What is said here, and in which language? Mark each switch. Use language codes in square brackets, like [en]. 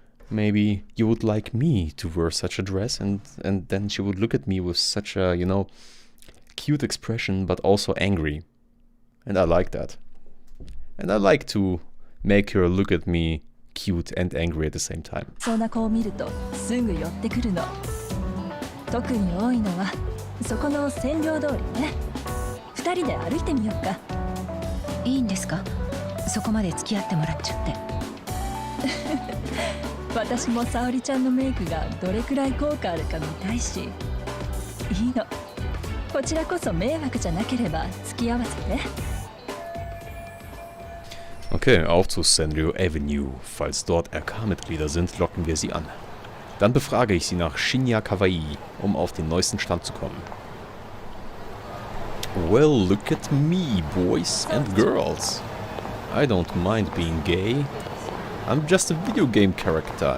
[en] Maybe you would like me to wear such a dress, and then she would look at me with such a, you know, cute expression, but also angry. And I like that. And I like to make her look at me cute and angry at the same time. [ja] そんな子を見るとすぐ寄ってくるの。特に多いのはそこの占領通りね。二人で歩いてみようか。いいんですか？そこまで付き合ってもらっちゃって。私も沙織ちゃんのメイクがどれくらい効果あるか見たいし。いいの。こちらこそ迷惑じゃなければ付き合わせて。 [de] Okay, auf zu Senryo Avenue. Falls dort RK-Mitglieder sind, locken wir sie an. Dann befrage ich sie nach Shinya Kawaii, um auf den neuesten Stand zu kommen. [en] Well, look at me, boys and girls. I don't mind being gay. I'm just a video game character.